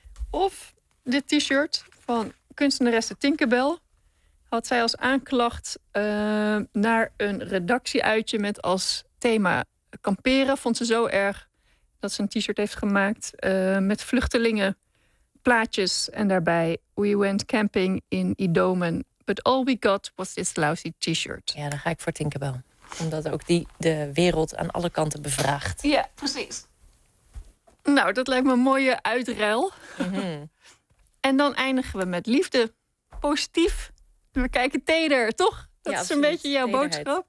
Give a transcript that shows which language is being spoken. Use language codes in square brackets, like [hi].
[nl] Of dit t-shirt van kunstenaresse Tinkerbell. Had zij als aanklacht naar een redactieuitje met als thema kamperen. Vond ze zo erg dat ze een t-shirt heeft gemaakt met vluchtelingen plaatjes. En daarbij, [en] we went camping in Idomen. But all we got was this lousy t-shirt. [nl] Ja, dan ga ik voor Tinkerbell. Omdat ook die de wereld aan alle kanten bevraagt. Ja, precies. Nou, dat lijkt me een mooie uitruil. Mm-hmm. En dan eindigen we met liefde. Positief. We kijken teder, toch? Dat is een beetje jouw boodschap.